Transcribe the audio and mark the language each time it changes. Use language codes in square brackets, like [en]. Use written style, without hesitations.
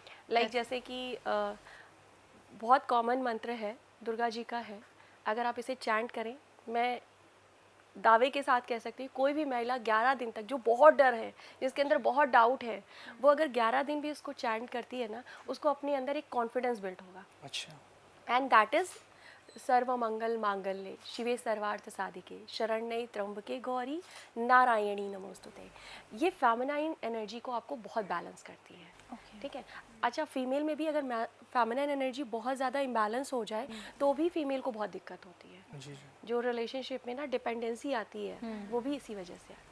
[hi] Like जैसे कि बहुत कॉमन मंत्र है, दुर्गा जी का है। अगर आप इसे चैंट करें, मैं दावे के साथ कह सकती हूँ, कोई भी महिला 11 दिन तक, जो बहुत डर है, जिसके अंदर बहुत डाउट है, वो अगर 11 दिन भी इसको चैंट करती है ना, उसको अपने अंदर एक कॉन्फिडेंस बिल्ड होगा। अच्छा। [en] and that is [sa] सर्व मंगल मांगल्ये शिवे सर्वार्थ साधिके शरण्ये त्र्यंबके गौरी नारायणी नमोस्तुते। [hi] ये फेमिनाइन एनर्जी को आपको बहुत बैलेंस करती है। ठीक है। अच्छा, फीमेल में भी अगर फेमिनाइन एनर्जी बहुत ज़्यादा इम्बैलेंस हो जाए तो भी फीमेल को बहुत दिक्कत होती है। जी जी। जो रिलेशनशिप में ना डिपेंडेंसी आती है वो भी इसी वजह से आती है।